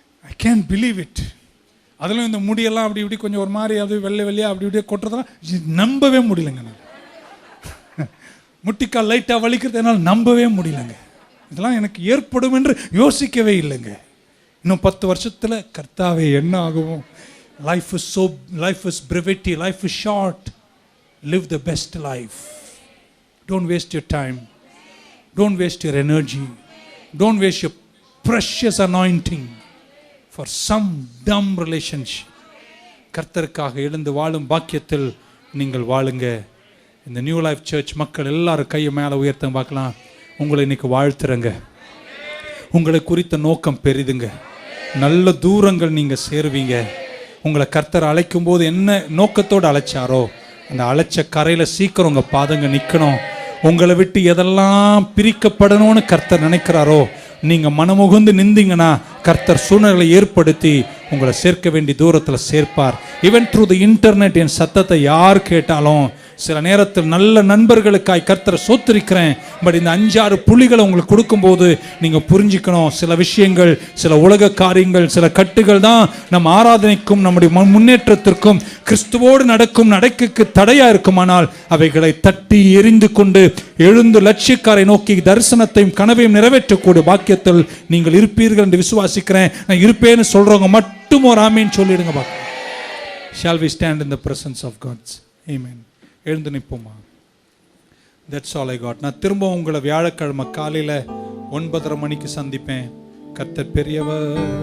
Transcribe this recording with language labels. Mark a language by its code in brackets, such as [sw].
[en] I can believe it. [ta] அதிலும் இந்த முடியெல்லாம் அப்படி இப்படி கொஞ்சம் ஒரு மாதிரி அது வெள்ளை வெள்ளையாக அப்படி இப்படியே கொட்டுறதெல்லாம் நம்பவே முடியலங்க. நான் முட்டிக்கால் லைட்டாக வலிக்கிறது என்னால் நம்பவே முடியலங்க. இதெல்லாம் எனக்கு ஏற்படும் என்று யோசிக்கவே இல்லைங்க. இன்னும் 10 வருஷத்தில் கர்த்தாவே என்ன ஆகும்? [en] Life is brevity, life is short. Live the best life. Don't waste your time. Don't waste your energy. Don't waste your precious anointing for some dumb relationship. [ta] கர்த்தருக்காக எழுந்து வாழும் பாக்கியத்தில் நீங்கள் வாழுங்க. இந்த நியூ லைஃப் சர்ச் மக்கள் எல்லாரும் கையை மேலே உயர்த்த பார்க்கலாம். உங்களை இன்னைக்கு வாழ்த்துறங்க. உங்களை குறித்த நோக்கம் பெரிதுங்க. நல்ல தூரங்கள் நீங்கள் சேருவீங்க. உங்களை கர்த்தர் அழைக்கும் போது என்ன நோக்கத்தோடு அழைச்சாரோ அந்த அழைச்ச கரையில் சீக்கிரம் உங்கள் பாதங்க நிற்கணும். உங்களை விட்டு எதெல்லாம் பிரிக்கப்படணும்னு கர்த்தர் நினைக்கிறாரோ நீங்கள் மனமுகுந்து நின்றீங்கன்னா கர்த்தர் சூழ்நிலை ஏற்படுத்தி உங்களை சேர்க்க வேண்டிய தூரத்தில் சேர்ப்பார். [en] even through the internet [ta] என் சத்தத்தை யார் கேட்டாலும் சில நேரத்தில் நல்ல நண்பர்களுக்காய் கர்த்தரை சோத்திருக்கிறேன். பட் இந்த 5-6 புள்ளிகளை உங்களுக்கு கொடுக்கும்போது நீங்கள் புரிஞ்சுக்கணும், சில விஷயங்கள், சில உலக காரியங்கள், சில கட்டுகள் தான் நம்ம ஆராதனைக்கும் நம்முடைய முன்னேற்றத்திற்கும் கிறிஸ்துவோடு நடக்கும் நடக்கைக்கு தடையாக இருக்குமானால் அவைகளை தட்டி எரிந்து கொண்டு எழுந்து லட்சியக்காரை நோக்கி தரிசனத்தையும் கனவையும் நிறைவேற்றக்கூடிய பாக்கியத்தில் நீங்கள் இருப்பீர்கள் என்று விசுவாசிக்கிறேன். நான் இருப்பேன்னு சொல்கிறவங்க மட்டும் ஒரு ஆமேன் சொல்லிடுங்க. [en] பார்க்க Shall we stand in the presence of God? Amen. [ta] எழுந்து நிற்போமா? [en] That's all I got. [ta] நான் திரும்ப உங்களை வியாழக்கிழமை காலையில 9:30 மணிக்கு சந்திப்பேன். கர்த்தர் பெரியவர்.